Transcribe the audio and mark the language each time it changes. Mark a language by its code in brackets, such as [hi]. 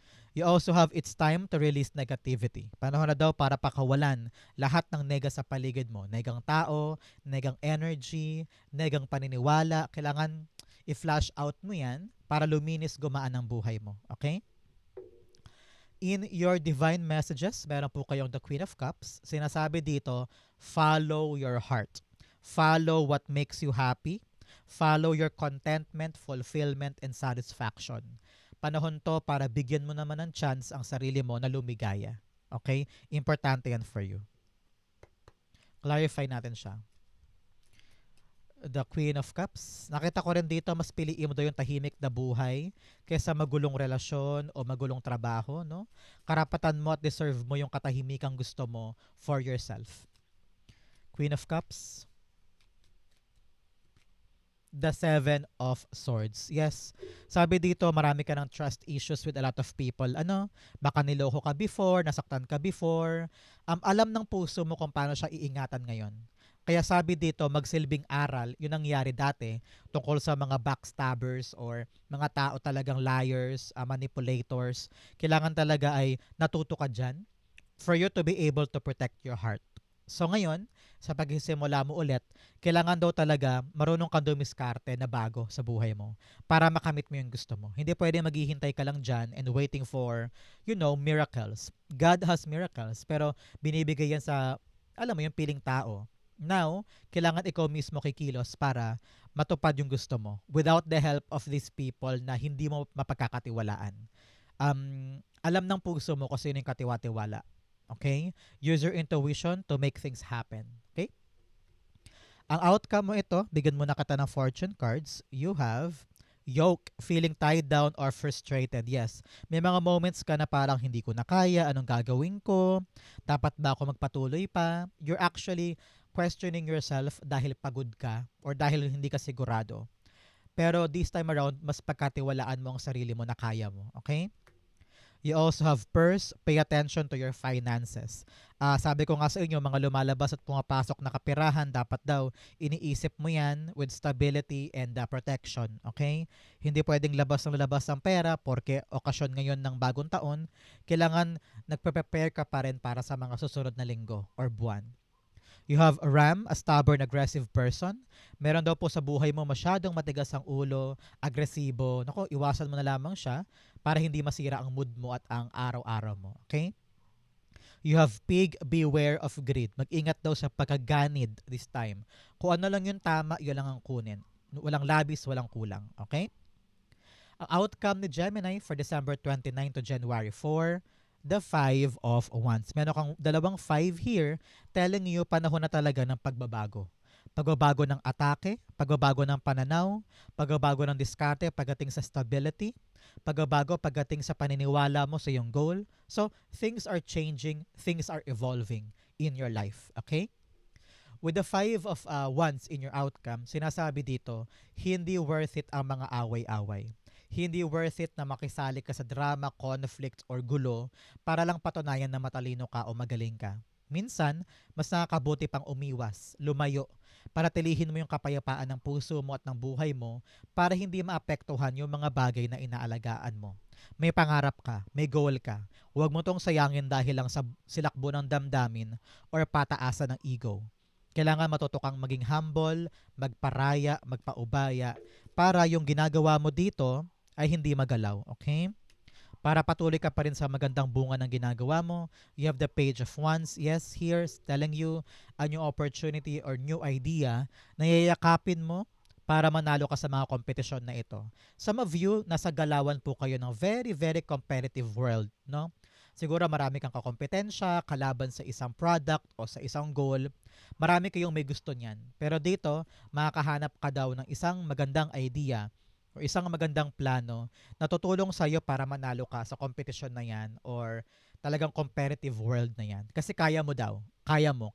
[en] You also have it's time to release negativity. [tl] Panahon na daw para pakawalan lahat ng nega sa paligid mo. Negang tao, negang energy, negang paniniwala. Kailangan i-flash out mo yan para luminis gumaan ang buhay mo. Okay? [en] In your divine messages, [tl] meron po kayong [en] the Queen of Cups. [tl] Sinasabi dito, [en] follow your heart. Follow what makes you happy. Follow your contentment, fulfillment, and satisfaction. [tl] Panahon to para bigyan mo naman ng chance ang sarili mo na lumigaya. Okay? Importante yan [en] for you. [tl] Clarify natin siya. The Queen of Cups. Nakita ko rin dito, mas piliin mo daw yung tahimik na buhay kaysa magulong relasyon o magulong trabaho, no? Karapatan mo at deserve mo yung katahimikang gusto mo for yourself. Queen of Cups. [en] The Seven of Swords. Yes. [tl] Sabi dito, marami ka ng [en] trust issues with a lot of people. [tl] Ano? Baka niloko ka before, nasaktan ka before. Alam ng puso mo kung paano siya iingatan ngayon. Kaya sabi dito, magsilbing aral, yun ang nangyari dati tungkol sa mga backstabbers or mga tao talagang liars, manipulators. Kailangan talaga ay natuto ka dyan [en] for you to be able to protect your heart. [tl] So ngayon, sa pagsisimula mo ulit, kailangan daw talaga marunong kang dumiskarte na bago sa buhay mo para makamit mo yung gusto mo. Hindi pwede maghihintay ka lang dyan [en] and waiting for, miracles. God has miracles, [tl] pero binibigay yan sa, alam mo, yung piling tao. Now, kailangan ikaw mismo kikilos para matupad yung gusto mo [en] without the help of these people [tl] na hindi mo mapagkakatiwalaan. Alam ng puso mo kung sino yung katiwa-tiwala. Okay? [en] Use your intuition to make things happen. [tl] Okay? Ang outcome mo ito, bigyan mo na kita ng fortune cards. [en] You have yoke, feeling tied down or frustrated. Yes. [tl] May mga moments ka na parang hindi ko na kaya, anong gagawin ko? Dapat ba ako magpatuloy pa? [en] You're actually questioning yourself [tl] dahil pagod ka or dahil hindi ka sigurado. Pero [en] this time around, [tl] mas pagkatiwalaan mo ang sarili mo na kaya mo. [en] Okay? You also have purse, pay attention to your finances. [tl] Sabi ko nga sa inyo, mga lumalabas at pumapasok na kapirahan, dapat daw iniisip mo yan [en] with stability and protection. [tl] Okay? Hindi pwedeng labas ang pera porque okasyon ngayon ng bagong taon. Kailangan nagpe-prepare ka pa rin para sa mga susunod na linggo or buwan. [en] You have a Ram, a stubborn, aggressive person. [tl] Meron daw po sa buhay mo masyadong matigas ang ulo, agresibo. Nako, iwasan mo na lamang siya para hindi masira ang mood mo at ang araw-araw mo. [en] Okay? You have Pig, beware of greed. [tl] Mag-ingat daw sa pagkaganid this time. Kung ano lang yung tama, yun lang ang kunin. Walang labis, walang kulang. Okay? Ang outcome ni Gemini for December 29 to January 4, the 5 of Wands. Meron kang dalawang 5 here [en] telling you [tl] panahon na talaga ng pagbabago. Pagbabago ng atake, pagbabago ng pananaw, pagbabago ng diskarte pagdating sa stability, pagbabago pagdating sa paniniwala mo sa iyong goal. [en] So, things are changing, things are evolving in your life. [tl] Okay? [en] With the 5 of Wands in your outcome, [tl] sinasabi dito, hindi worth it ang mga away-away. Hindi worth it na makisali ka sa drama, conflict, or gulo para lang patunayan na matalino ka o magaling ka. Minsan, mas nakakabuti pang umiwas, lumayo, para tilihin mo yung kapayapaan ng puso mo at ng buhay mo para hindi maapektuhan yung mga bagay na inaalagaan mo. May pangarap ka, may goal ka. Huwag mo tong sayangin dahil lang sa silakbo ng damdamin or pataasan ng ego. Kailangan matuto kang maging humble, magparaya, magpaubaya para yung ginagawa mo dito ay hindi magalaw, okay? Para patuloy ka pa rin sa magandang bunga ng ginagawa mo, [en] you have the Page of Wands. Yes, here, telling you a new opportunity or new idea [tl] na yayakapin mo para manalo ka sa mga kompetisyon na ito. Some of you, nasa galawan po kayo ng [en] very, very competitive world, [tl] no? Siguro marami kang kakompetensya, kalaban sa isang product o sa isang goal. Marami kayong may gusto niyan. Pero dito, makakahanap ka daw ng isang magandang idea o isang magandang plano na tutulong sa iyo para manalo ka sa competition na yan or talagang [en] competitive world [tl] na yan. Kasi kaya mo daw. Kaya mo.